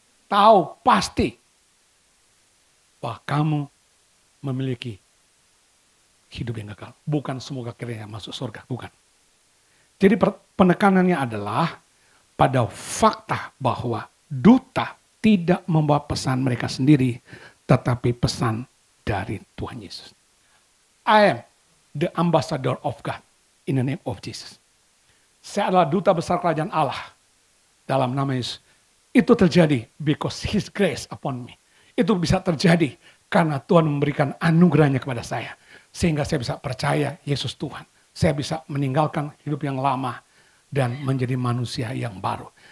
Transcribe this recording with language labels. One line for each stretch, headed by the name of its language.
Indonesian: Tahu pasti bahwa kamu memiliki hidup yang kekal. Bukan semoga kiranya masuk surga, bukan. Jadi penekanannya adalah pada fakta bahwa duta tidak membawa pesan mereka sendiri, tetapi pesan dari Tuhan Yesus.
English: I am the ambassador of God in the name of Jesus.
Indonesian: Saya adalah duta besar kerajaan Allah dalam nama Yesus. Itu terjadi
English: because His grace upon me.
Indonesian: Itu bisa terjadi karena Tuhan memberikan anugerahnya kepada saya. Sehingga saya bisa percaya Yesus Tuhan. Saya bisa meninggalkan hidup yang lama dan menjadi manusia yang baru.